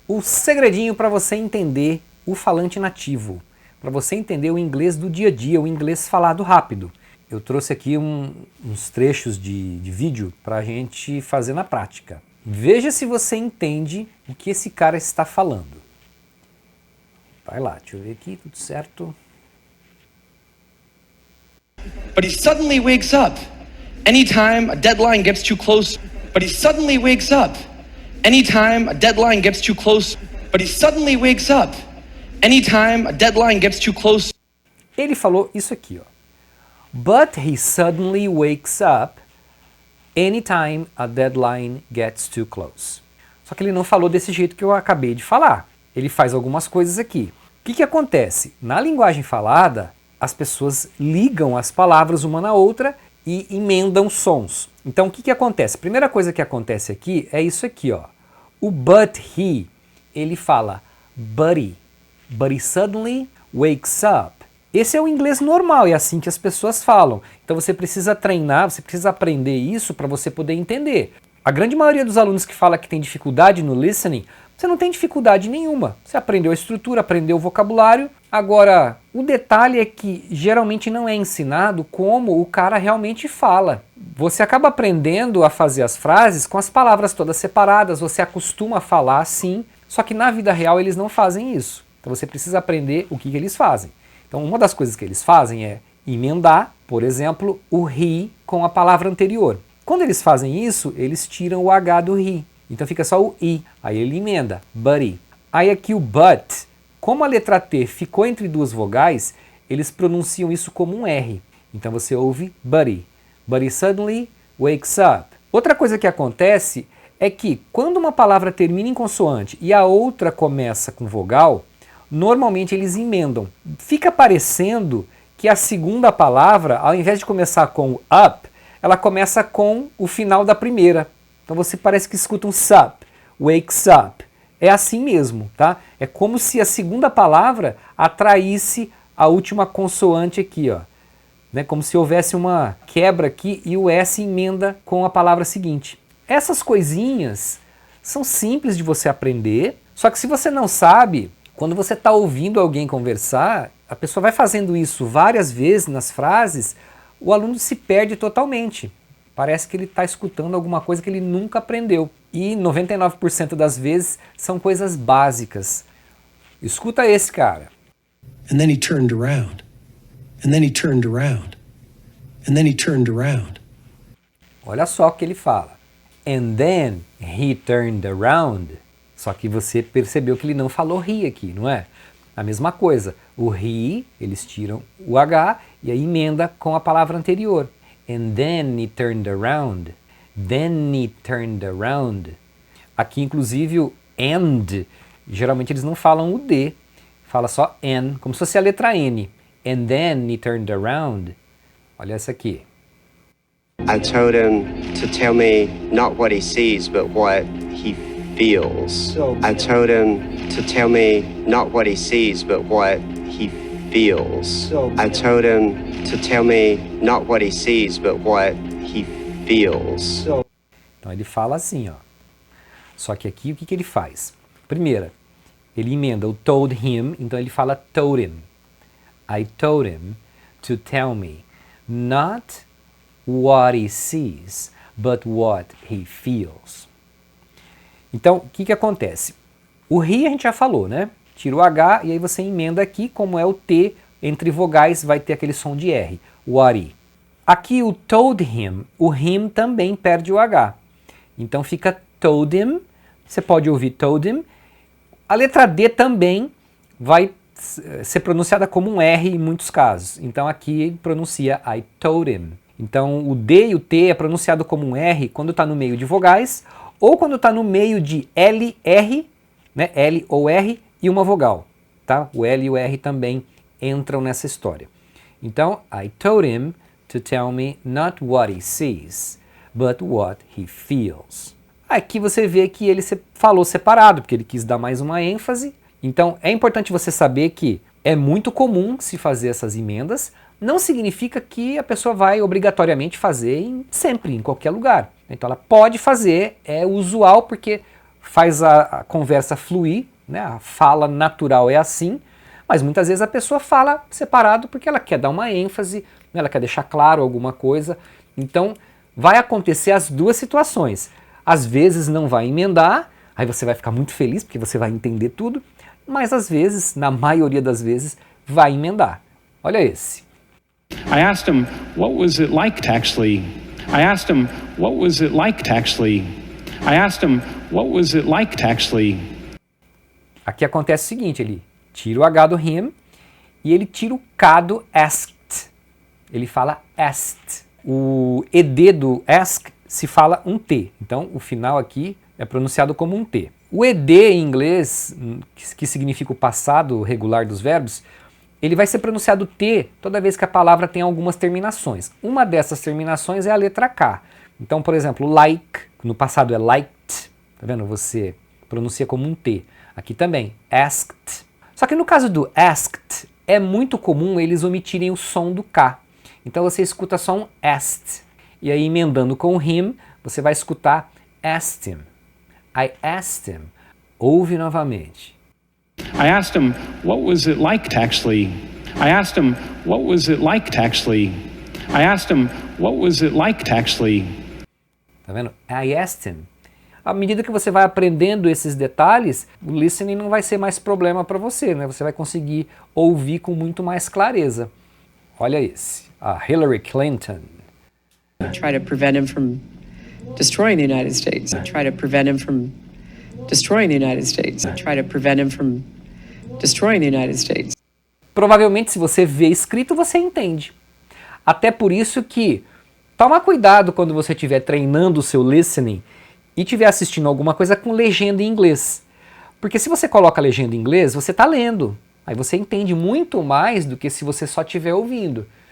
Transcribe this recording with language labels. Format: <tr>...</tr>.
<pt>O segredinho para você entender o falante nativo, para você entender o inglês do dia a dia, o inglês falado rápido. Eu trouxe aqui uns trechos de vídeo para a gente fazer na prática. Veja se você entende o que esse cara está falando. Vai lá, deixa eu ver aqui, tudo certo.</pt> <en>But he suddenly wakes up anytime a deadline gets too close. But he suddenly wakes up anytime a deadline gets too close. But he suddenly wakes up anytime a deadline gets too close.</en> <pt>Ele falou isso aqui, ó.</pt> <en>But he suddenly wakes up anytime a deadline gets too close.</en> <pt>Só que ele não falou desse jeito que eu acabei de falar. Ele faz algumas coisas aqui. O que acontece? Na linguagem falada, as pessoas ligam as palavras uma na outra e emendam sons. Então o que acontece? A primeira coisa que acontece aqui é isso aqui, ó. O but he, ele fala buddy.</pt> <en>But he suddenly wakes up.</en> <pt>Esse é o inglês normal, é assim que as pessoas falam. Então você precisa treinar, você precisa aprender isso para você poder entender. A grande maioria dos alunos que fala que tem dificuldade no listening, você não tem dificuldade nenhuma. Você aprendeu a estrutura, aprendeu o vocabulário. Agora, o detalhe é que geralmente não é ensinado como o cara realmente fala. Você acaba aprendendo a fazer as frases com as palavras todas separadas, você acostuma a falar assim, só que na vida real eles não fazem isso. Então você precisa aprender o que eles fazem. Então uma das coisas que eles fazem é emendar, por exemplo, o he com a palavra anterior. Quando eles fazem isso, eles tiram o H do he. Então fica só o I. Aí ele emenda, buddy. Aí aqui o but, como a letra T ficou entre duas vogais, eles pronunciam isso como um R. Então você ouve buddy.</pt> <en>Buddy suddenly wakes up.</en> <pt>Outra coisa que acontece é que quando uma palavra termina em consoante e a outra começa com vogal, normalmente eles emendam. Fica parecendo que a segunda palavra, ao invés de começar com up, ela começa com o final da primeira. Então você parece que escuta um sup,</pt> <en>wakes up.</en> <pt>É assim mesmo, tá? É como se a segunda palavra atraísse a última consoante aqui, ó. Né? Como se houvesse uma quebra aqui e o S emenda com a palavra seguinte. Essas coisinhas são simples de você aprender, só que se você não sabe, quando você está ouvindo alguém conversar, a pessoa vai fazendo isso várias vezes nas frases, o aluno se perde totalmente. Parece que ele está escutando alguma coisa que ele nunca aprendeu. E 99% das vezes são coisas básicas. Escuta esse cara.</pt> <en>And then he turned around. And then he turned around. And then he turned around.</en> <pt>Olha só o que ele fala.</pt> <en>And then he turned around.</en> <pt>Só que você percebeu que ele não falou he aqui, não é? A mesma coisa. O he, eles tiram o H e aí emenda com a palavra anterior.</pt> <en>And then he turned around. Then he turned around.</en> <pt>Aqui, inclusive, o and, geralmente eles não falam o D, fala só N, como se fosse a letra N.</pt> <en>And then he turned around.</en> <pt>Olha essa aqui.</pt> <en>I told him to tell me not what he sees, but what he feels. I told him to tell me not what he sees, but what he feels. I told him to tell me not what he sees, but what he feels.</en> <pt>Então ele fala assim, ó. Só que aqui o que ele faz? Primeira, ele emenda o</pt> <en>told him,</en> <pt>então ele fala told him.</pt> <en>I told him to tell me not what he sees, but what he feels.</en> <pt>Então, o que acontece? O he a gente já falou, né? Tira o H e aí você emenda aqui, como é o T, entre vogais vai ter aquele som de R,</pt> <en>what he.</en> <pt>Aqui o told him, o him também perde o H. Então fica</pt> <en>told him,</en> <pt>você pode ouvir told him. A letra D também vai ser pronunciada como um R em muitos casos. Então aqui pronuncia</pt> <en>I told him.</en> <pt>Então o D e o T é pronunciado como um R quando está no meio de vogais ou quando está no meio de L, R, né, L ou R e uma vogal. Tá? O L e o R também entram nessa história.</pt> <en>Então, I told him to tell me not what he sees, but what he feels.</en> <pt>Aqui você vê que ele falou separado, porque ele quis dar mais uma ênfase. Então, é importante você saber que é muito comum se fazer essas emendas, não significa que a pessoa vai obrigatoriamente fazer sempre, em qualquer lugar. Então ela pode fazer, é usual porque faz a conversa fluir, né? A fala natural é assim, mas muitas vezes a pessoa fala separado porque ela quer dar uma ênfase, né? Ela quer deixar claro alguma coisa. Então, vai acontecer as duas situações. Às vezes não vai emendar, aí você vai ficar muito feliz porque você vai entender tudo, mas às vezes, na maioria das vezes, vai emendar. Olha esse.</pt> <en>I asked him, what was it like to actually... I asked him, what was it like to actually... I asked him, what was it like to actually...</en> <pt>Aqui acontece o seguinte, ele tira o H do him e ele tira o K do asked. Ele fala asked. O ED do ask se fala um T, então o final aqui é pronunciado como um T. O ED em inglês, que significa o passado regular dos verbos, ele vai ser pronunciado T toda vez que a palavra tem algumas terminações. Uma dessas terminações é a letra K. Então, por exemplo, like, no passado é liked, tá vendo? Você pronuncia como um T. Aqui também, asked. Só que no caso do asked, é muito comum eles omitirem o som do K. Então você escuta só um asked. E aí, emendando com o him, você vai escutar</pt> <en>asked him. I asked him.</en> <pt>Ouve novamente.</pt> <en>I asked him, what was it like to actually... I asked him, what was it like to actually... I asked him, what was it like to actually...</en> <pt>Tá vendo?</pt> <en>I asked him.</en> <pt>À medida que você vai aprendendo esses detalhes, o listening não vai ser mais problema para você, né? Você vai conseguir ouvir com muito mais clareza. Olha esse. A Hillary Clinton.</pt> <en>Try to prevent him from destroying the United States. Try to prevent him from destroying the United States. Try to prevent him from destroying the United States.</en> <pt>Provavelmente, se você vê escrito, você entende. Até por isso que toma cuidado quando você estiver treinando o seu listening e estiver assistindo alguma coisa com legenda em inglês. Porque se você coloca a legenda em inglês, você está lendo. Aí você entende muito mais do que se você só estiver ouvindo.</pt>